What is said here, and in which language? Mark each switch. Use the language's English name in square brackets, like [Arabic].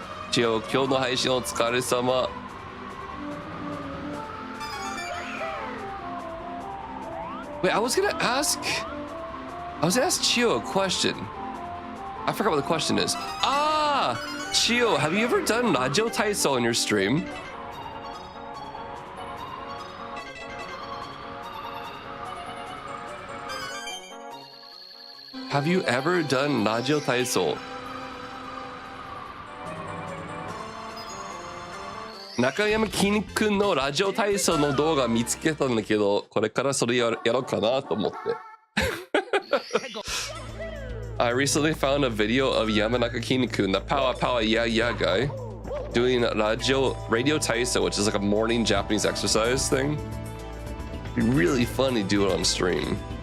[Japanese] Chio, 今日の配信お疲れ様。 [English] Wait, I was gonna ask Chio a question. I forgot what the question is. Ah, Chio, have you ever done Radio Taiso on your stream? Have you ever done Radio Taiso? [Japanese] Nakayama Kin-kunのラジオ体操の動画見つけたんだけど、これからそれやろうかなと思って。 [English] I recently found a video of Yamanaka Kin-kun, the Powa Powa Yeah Yeah guy, doing radio taiso, which is like a morning Japanese exercise thing. It'd be really fun to do it on stream.